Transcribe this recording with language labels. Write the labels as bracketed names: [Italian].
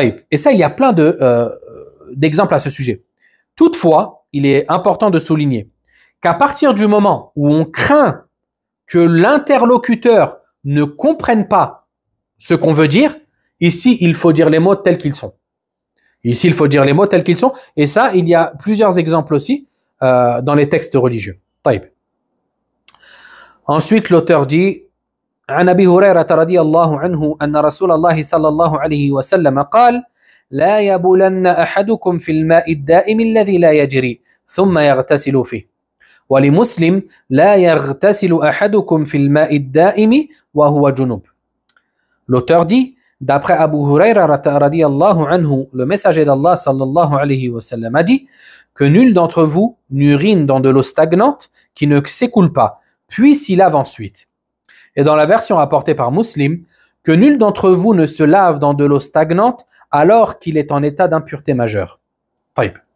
[French] Et ça, il y a plein d'exemples à ce sujet. Toutefois, il est important de souligner qu'à partir du moment où on craint que l'interlocuteur ne comprenne pas ce qu'on veut dire, ici, il faut dire les mots tels qu'ils sont. Ici, il faut dire les mots tels qu'ils sont. Et ça, il y a plusieurs exemples aussi dans les textes religieux. Taïb. Ensuite, l'auteur dit [Arabic] عن أبي هريرة رضي الله عنه أن رسول الله صلى الله عليه وسلم قال لا يبولن أحدكم في الماء الدائم الذي لا يجري ثم يغتسل فيه ولمسلم لا يغتسل أحدكم في الماء الدائم وهو جنوب. [French] L'auteur dit, d'après Abu Hurayra radiyallahu anhu, le messager d'Allah sallallahu alayhi wa sallam a dit que nul d'entre vous n'urine dans de l'eau stagnante qui ne s'écoule pas, puis s'y lave ensuite. Et dans la version rapportée par Muslim, que nul d'entre vous ne se lave dans de l'eau stagnante alors qu'il est en état d'impureté majeure. Taïb.